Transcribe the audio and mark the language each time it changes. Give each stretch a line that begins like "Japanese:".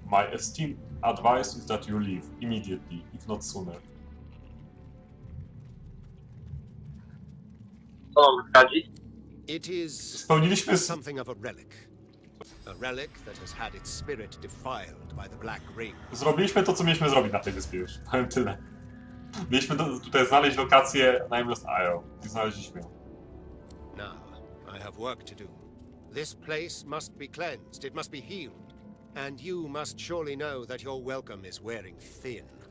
English: My esteemed advice is that you leave immediately, if not sooner. It is something of a relic. A relic that has had its spirit defiled by the Black Ring.
Polish: Zrobiliśmy to, co mieliśmy zrobić na tej wyspie już. Powiem tyle. Mieliśmy tutaj znaleźć lokację Nameless Isle. I znaleźliśmy.
English: Now, I have work to do. This place must be cleansed, it must be healed. And you must surely know that your welcome is wearing thin.